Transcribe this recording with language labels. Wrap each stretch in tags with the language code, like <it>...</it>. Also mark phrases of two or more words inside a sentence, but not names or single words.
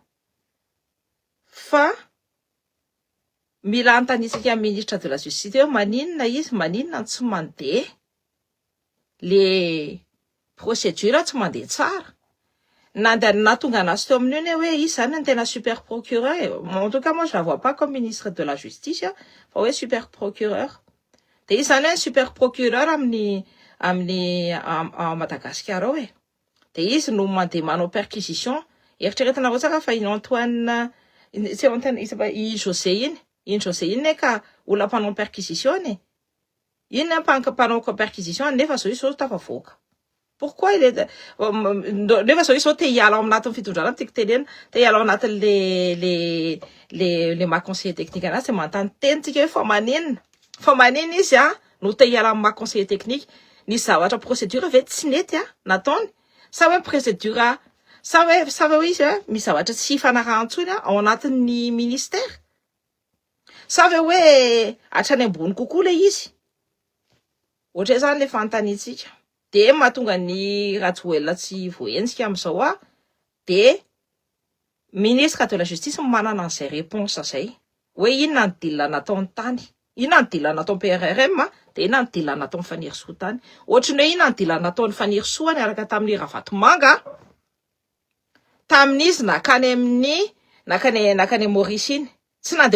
<mg>Fa mila antanisika</mg> <fr>ministre de la justice</fr> <mg>maninona izy, maninona tsy mandeha</mg> <fr>le procédure</fr> <mg>tsy mandeha tsara. Natonga anazy teo amin'io hoe izy zany ny tena</mg> <fr>super procureur. En tout cas moi je la vois pas comme ministre de la justice</fr> <mg>fa hoe</mg> <fr>super procureur.</fr> <mg>De izy zany</mg> <fr>super procureur</fr> <mg>amin'ny Madagascar ao de izy no mandeha manao perquisition. Eritreretinareo tsara fa Antoine José iny ka olona mpanao perquisition iny mpanao perquisition nefa zao tafavoaka.</mg> <fr>Pourquoi il est</fr> <mg>nefa zao te hiala ao anatin'ny fitondrana tiako tenena te hiala ao anatin'ny</mg> <fr>les ma conseiller technique</fr> <mg>anazy tsy mantany tenitsika hoe fa maninona izy no te hiala amin'ny</mg> <fr>ma conseiller technique.</fr> <mg>Ny zavatra procédure ve tsy nety nataony sa hoe procédure sa hoe izy misy zavatra tsy fanarahantsony ao anatin'ny ministère sa hoe hatrany ambony kokoa le izy ohatra zany le fanontaniantsika de mahatonga ny Rajoelina tsy voentsika am'izao de</mg> <fr>ministre de la justice</fr> <mg>manana an'izay réponse zay hoe inona ny deal nataony tany, inona ny deal nataony PRRM de inona ny deal nataony Fanirisoa tany. Ohatrany hoe inona ny deal nataony Fanirisoa niaraka tamin'ny Ravatomanga tamin'izy nakany amin'ny nakany Maurice iny, tsy nandeha</mg>